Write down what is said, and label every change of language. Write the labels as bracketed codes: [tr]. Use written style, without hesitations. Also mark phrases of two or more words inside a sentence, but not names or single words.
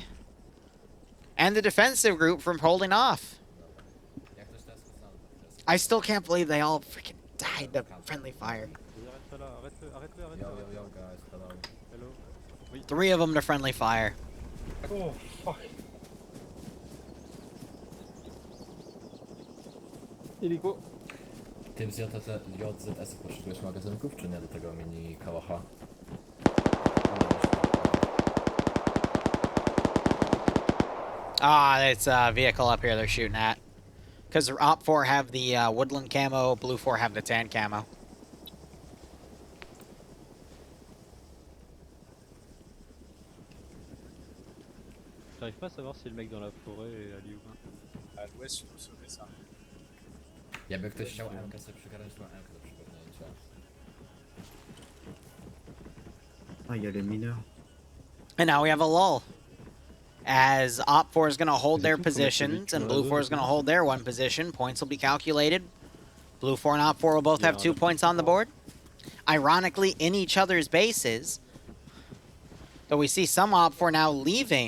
[en] And the defensive group from holding off. I still can't believe they all freaking died to friendly fire. 3 of them to friendly fire. Oh, fuck. [fr] Illico. [pl] Tym z JZS potrzebujesz magazynków, czy nie do tego mini kałacha? [en] Ah, it's a vehicle up here they're shooting at. Because OP4 have the woodland camo, Blue 4 have the tan camo. [fr] J'arrive pas à savoir si le mec dans la forêt est allé ou pas. À l'ouest, je sauver ça. [pl] Jakby ktoś chciał MK sobie przygarnąć, to ma MK do przygarnięcia. [fr] Ah, il y a les mineurs. [en] And now we have a lull. As OP4 is going to hold their positions, and Blue 4 is going to hold their one position. Points will be calculated. Blue 4 and OP4 will both have 2 points on the board. Ironically, in each other's bases. Though we see some OP4 now leaving.